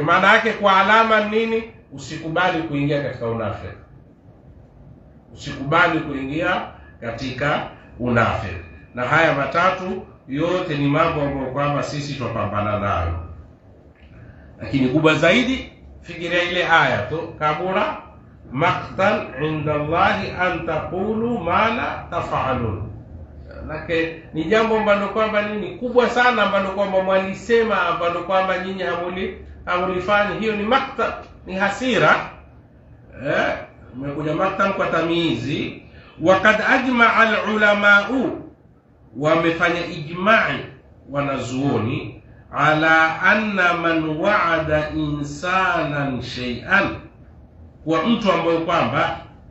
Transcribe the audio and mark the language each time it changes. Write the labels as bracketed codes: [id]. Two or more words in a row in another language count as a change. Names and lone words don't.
[sw] Maana yake kwa alama nini? Usikubali kuingia katika unafiki, usikubali kuingia katika unafiki. Na haya matatu yote ni mambo ambayo kwamba sisi tupambana nayo. Lakini kubwa zaidi, fikiria ile aya tu, [ar] كبر مقتا عند الله أن تقولوا ما لا تفعلون. [sw] Lake ni jambo ambalo kwamba nini kubwa sana, ambalo kwamba mwalisema, ambalo kwamba nyinyi hamulifanya. Hiyo ni maqtan, ni hasira. Umekuja maqtan kwa tamizi. [ar] وقد أجمع العلماء, [sw] wamefanya ijma'i wanazuoni, [ar] على أن من وعد إنسانا شيئا, [sw] kwa mtu ambaye kwamba